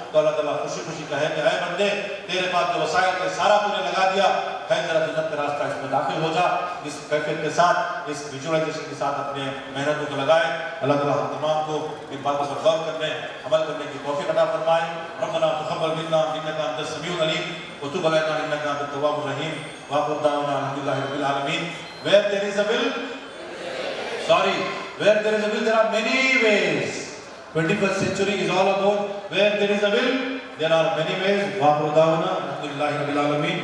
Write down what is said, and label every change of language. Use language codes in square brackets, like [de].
[ur] تو اللہ تعالیٰ خوشی خوشی کہے کہ اے بندے تیرے پاس جو وسائل تھے سارا تو نے لگا دیا ہے, ذرا جنت کا راستہ اس میں داخل ہو جا. اس کیفیت کے ساتھ, اس ویژوائزیشن کے ساتھ اپنے محنتوں کو لگائے. اللہ تعالیٰ ہم تمام کو ان باتوں پر غور کرنے عمل کرنے کی توفیق عطا فرمائے. [ar] ربنا تقبل منا انك انت السميع العليم وتب علينا انك انت التواب الرحيم واخر دعوانا الحمد لله رب العالمين. [en] Where there is a will, where there is a will, there are many ways. 21st century is all about where there is a will, there are many ways. [ar] واخر دعوانا الحمد لله رب العالمين.